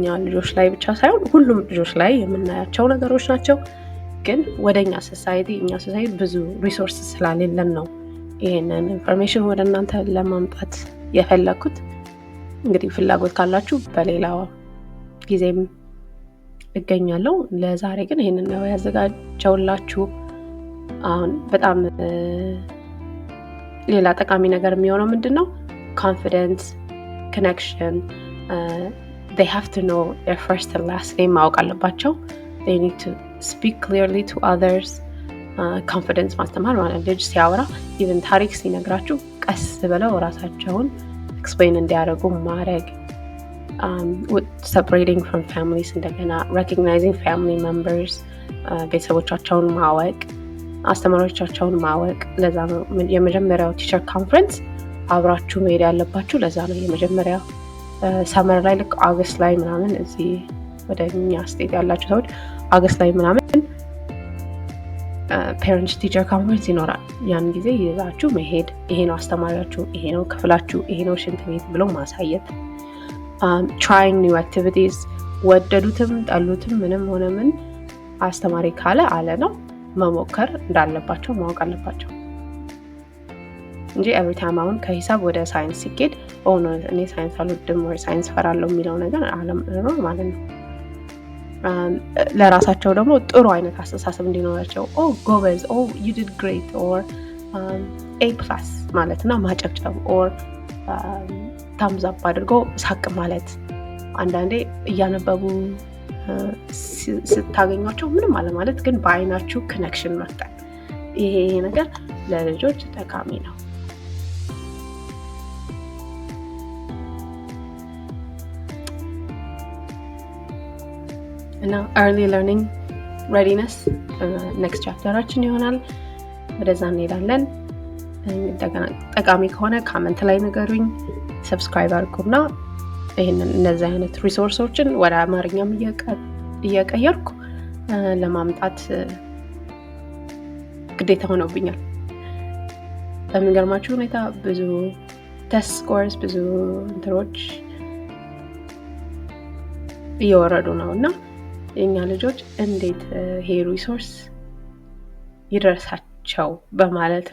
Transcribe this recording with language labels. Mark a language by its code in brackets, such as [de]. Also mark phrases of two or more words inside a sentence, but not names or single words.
[am] ልጆች ላይ ብቻ ሳይሆን ሁሉም ልጆች ላይ የምናያቸው ነገሮች ናቸው። ግን ወደኛ ሶሳይቲ ብዙ ሪሶርስ ስላሌለን ነው ይሄንን ኢንፎርሜሽን ወደ እናንተ ለማምጣት የፈለኩት። እንግዲህ ፍላጎት ካላችሁ በሌላ ጊዜም እገኛለሁ። ለዛሬ ግን ይሄንን ነው ያዘጋጀውላችሁ። አሁን በጣም ሌላ ጠቃሚ ነገር የሚሆነው ምንድነው? [en] confidence, connection. They have to know their first and last name [am] ማወቅ አለባቸው። [en] they need to speak clearly to others. [am] confidence ማስተማር ማለት ልጅ ሲያወራ even ታሪክ ሲነግራችሁ ቀስ ብለው ራሳቸውን explain እንዲያደርጉ ማድረግ። [en] separating from families፣ [am] እንደገና [en] recognizing family members፣ [am] ቤተሰቦቻቸውን ማወቅ፣ አስተማሪዎቻቸውን ማወቅ። ለዛ ነው የመጀመሪያው [en] teacher conference [am] አብራችሁ መሄድ ያለባችሁ ለዛ ነው። የመጀመሪያ ሰመር ላይ ልክ አገስት ላይ ምናምን እዚህ ወደ እኛ ስቴት ያላችሁ ሰዎች አገስት ላይ ምናምን [en] parents teacher conference [am] ይኖራል። ያን ጊዜ ይዛችሁ መሄድ፣ ይሄ ነው አስተማሪያችሁ፣ ይሄ ነው ክፍላችሁ፣ ይሄ ነው ሽንት ቤት ብሎ ማሳየት። [en] trying new activities [am] ወደዱትም ጠሉትም ምንም ሆነ ምን አስተማሪ ካለ አለ ነው መሞከር እንዳለባቸው ማወቅ አለባቸው እንጂ [en] every time [am] አሁን ከሂሳብ ወደ ሳይንስ ሲኬድ እኔ ሳይንስ አልወድም ወይ ሳይንስ ፈራለሁ የሚለው ነገር አለመኖር ማለት ነው። ለራሳቸው ደግሞ ጥሩ አይነት አስተሳሰብ እንዲኖራቸው ጎበዝ [en] you did great or A+ [am] ማለት እና ማጨብጨብ or [en] thumbs up [am] አድርጎ ሳቅ ማለት። አንዳንዴ እያነበቡ ስታገኟቸው ምንም አለ ማለት ግን በአይናችሁ ኮኔክሽን መፍጠር፣ ይሄ ነገር ለልጆች ጠቃሚ ነው። እና [en] early learning readiness next [am] ቻፕተራችን ይሆናል። ወደዛ እንሄዳለን። ጠቃሚ ከሆነ ካመንት ላይ ንገሩኝ፣ ሰብስክራይብ አድርጉና እነዚህ አይነት ሪሶርሶችን ወደ አማርኛም እየቀየርኩ ለማምጣት ግዴታ ሆኖብኛል። በሚገርማችሁ ሁኔታ ብዙ [en] test scores [am] ብዙ እንትሮች እየወረዱ ነው እና የኛ ልጆች እንዴት ይሄ ሪሶርስ ይደርሳቸው በማለት